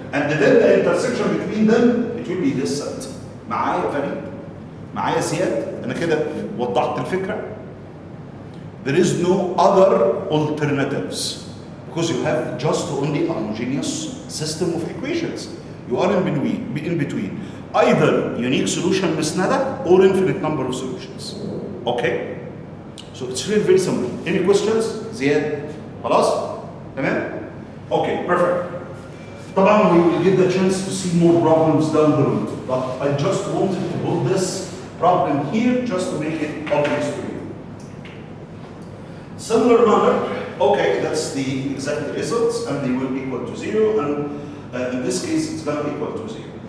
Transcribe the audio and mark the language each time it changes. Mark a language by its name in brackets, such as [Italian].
[English] And then the intersection between them, it will be this set. [Arabic] معايا فريد؟ معايا زياد؟ أنا كده وضحت الفكرة؟ [English] There is no other alternatives because you have just only a homogeneous system of equations. You are in between. Either unique solution [Arabic] مسندة [English] or infinite number of solutions. Okay? So it's really very simple. Any questions? [Arabic] زياد؟ خلاص؟ تمام؟ [English] Okay, perfect. [Arabic] طبعا [English] we will get the chance to see more problems down the road, but I just wanted to put this problem here just to make it obvious to you. Similar manner, okay, that's the exact results and they will equal to 0, and in this case it's going to equal to 0.